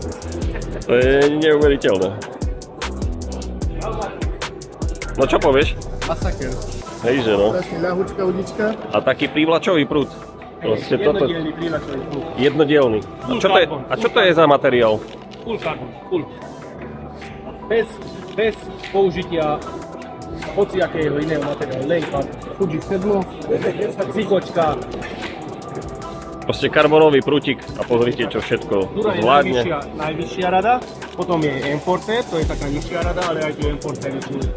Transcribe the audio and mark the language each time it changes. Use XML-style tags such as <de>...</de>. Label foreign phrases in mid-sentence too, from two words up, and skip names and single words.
<sk>To je neuveriteľné. No čo povieš? Masaker. Hejže no. Strašne ľahučká udička. A taký prívlačový prúd. Proste toto... Jednodielny prívlačový prúd. Jednodielny. A čo to je za materiál?</sk> <en>Full carbon, full.</en> <sk>Bez použitia hociakého iného materiálu. Len Fuji sedlo, cigočka. Proste karbonový prútik a pozrite, čo všetko Dura je zvládne. najvyššia rada, potom je Enforcer, to je taká nižšia rada, ale aj tu Enforcer je tu.</sk>